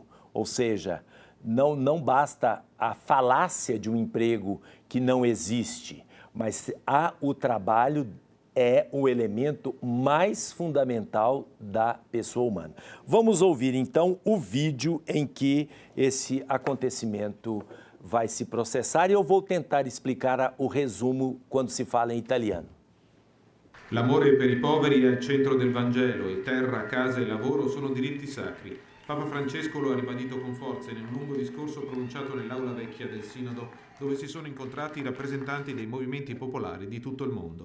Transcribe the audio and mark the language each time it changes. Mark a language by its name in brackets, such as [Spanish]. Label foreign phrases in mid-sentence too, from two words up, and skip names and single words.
[Portuguese] Ou seja, não basta a falácia de um emprego que não existe, mas o trabalho é o elemento mais fundamental da pessoa humana. Vamos ouvir, então, o vídeo em que esse acontecimento vai se processar e eu vou tentar explicar o resumo quando se fala em italiano. [Italian] L'amore per i poveri è al centro del Vangelo e terra, casa e lavoro sono diritti sacri. Papa Francesco lo ha ribadito con forza in un lungo discorso pronunciato nell'aula vecchia del Sinodo, dove si sono incontrati i rappresentanti dei movimenti popolari di tutto il mondo.